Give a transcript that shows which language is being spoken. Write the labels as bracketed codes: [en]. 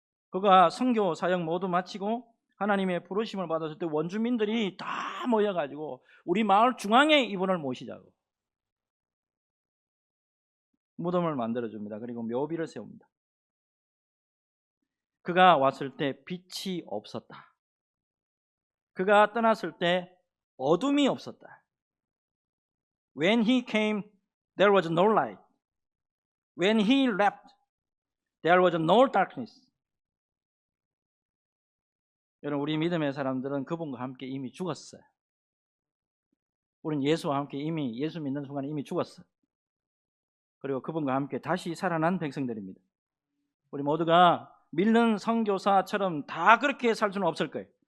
[ko] 그가 선교 사역 모두 마치고 하나님의 부르심을 받았을 때 원주민들이 다 모여가지고 우리 마을 중앙에 이분을 모시자고 무덤을 만들어줍니다. 그리고 묘비를 세웁니다. 그가 왔을 때 빛이 없었다. 그가 떠났을 때 어둠이 없었다. [en] When he came, there was no light. When he left, there was no darkness. [ko] 여러분, 우리 믿음의 사람들은 그분과 함께 이미 죽었어요. 우리는 예수와 함께 이미 예수 믿는 순간에 이미 죽었어요. 그리고 그분과 함께 다시 살아난 백성들입니다. 우리 모두가 믿는 선교사처럼 다 그렇게 살 수는 없을 거예요.